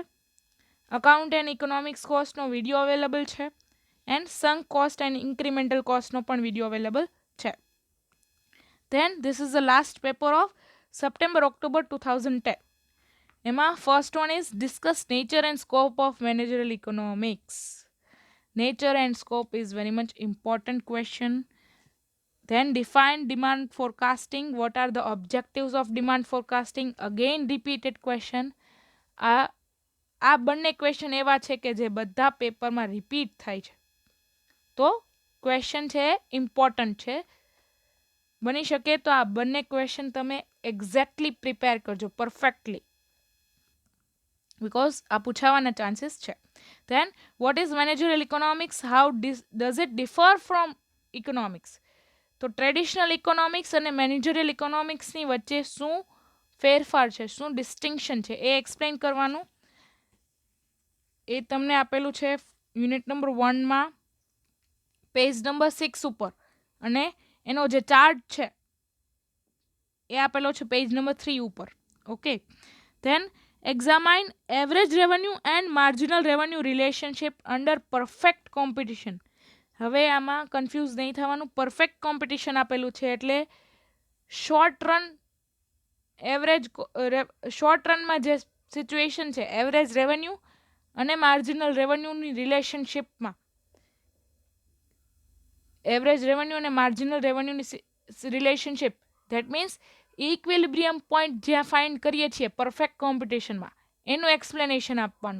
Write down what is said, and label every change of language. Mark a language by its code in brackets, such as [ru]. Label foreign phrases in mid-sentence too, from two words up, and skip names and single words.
[en] account and economics costનો video available [gu] છે [en] and sunk cost and incremental costનો [gu] પણ [en] video available [gu] છે. [en] then this is the last paper of September October 2010. એમાં first one is discuss nature and scope of managerial economics. Nature and scope is very much important question. Then define demand forecasting. What are the objectives of demand forecasting? Again repeated question. [gu] આ બંને ક્વેશ્ચન એવા છે કે જે બધા પેપરમાં રિપીટ થાય છે, તો ક્વેશ્ચન છે ઇમ્પોર્ટન્ટ છે. બની શકે તો આ બંને ક્વેશ્ચન તમે [en] exactly prepare [gu] કરજો [en] perfectly, because [gu] આ પૂછાવાના ચાન્સીસ છે. [en] Then, what is managerial economics? How does it differ from economics? [gu] તો [en] traditional economics [gu] અને [en] managerial economicsની [gu] વચ્ચે શું ફેરફાર છે, શું ડિસ્ટિંક્શન છે, એ એક્સપ્લેન કરવાનું. એ તમને આપેલું છે [en] unit number 1માં page number 6 [gu] ઉપર, અને એનો જે ચાર્ટ છે એ આપેલો છે [en] page number 3 [gu] ઉપર. ઓકે. [en] ધેન examine average revenue and marginal revenue relationship under perfect competition. [gu] હવે આમાં કન્ફ્યુઝ નહીં થવાનું. [en] perfect competition [gu] આપેલું છે એટલે [en] short runમાં [gu] જે સિચ્યુએશન છે [en] average revenue [gu] અને [en] marginal revenueની relationshipમાં, average revenue [gu] અને [en] marginal revenueની relationship, that means equilibrium point [gu] જ્યાં ફાઇન્ડ કરીએ છીએ [en] perfect competitionમાં, [gu] એનું એક્સપ્લેનેશન આપવાનું.